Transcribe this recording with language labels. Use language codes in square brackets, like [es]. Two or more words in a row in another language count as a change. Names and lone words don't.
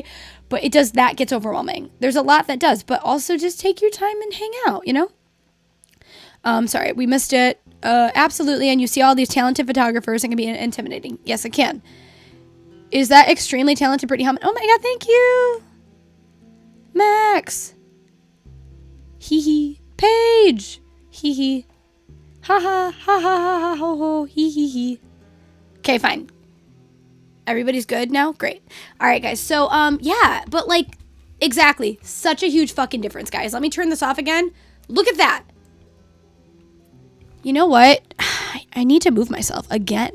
[en] But that gets overwhelming. There's a lot that does, but also just take your time and hang out, you know? Sorry, we missed it. Absolutely, and you see all these talented photographers, it can be intimidating. Yes, it can. Is that extremely talented Brittany Hellman? Oh my God, thank you. Max. Hee hee. Paige. Hee hee. Ha ha ha ha ha ha ho ho. Hee hee hee. Okay, fine. Everybody's good now? Great. All right, guys. So, yeah, but like, exactly. Such a huge fucking difference, guys. Let me turn this off again. Look at that. You know what? I need to move myself again.